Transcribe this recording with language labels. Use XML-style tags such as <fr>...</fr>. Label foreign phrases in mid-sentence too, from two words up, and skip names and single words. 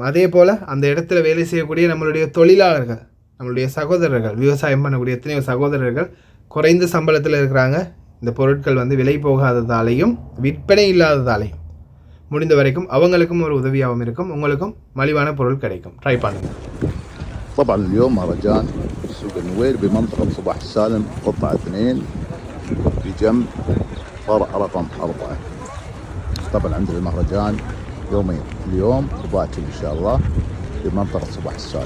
<ta>அதே போல் அந்த இடத்துல வேலை செய்யக்கூடிய நம்மளுடைய தொழிலாளர்கள், நம்மளுடைய சகோதரர்கள், விவசாயம் பண்ணக்கூடிய எத்தனையோ சகோதரர்கள் குறைந்த சம்பளத்தில் இருக்கிறாங்க. இந்த பொருட்கள் வந்து விலை போகாததாலையும் விற்பனை இல்லாததாலையும் முடிந்த வரைக்கும் அவங்களுக்கும் ஒரு உதவியாகவும் இருக்கும், உங்களுக்கும் மலிவான பொருள் கிடைக்கும். ட்ரை பண்ணுங்கள்.</ta> <ar>طبعا اليوم مهرجان سوق النوير بمنطقة صباح السالم قطعة 2 بجنب فرع رقم 4. طبعا عندنا المهرجان يومين، اليوم وباكر ان شاء الله بمنطقة صباح السالم.</ar>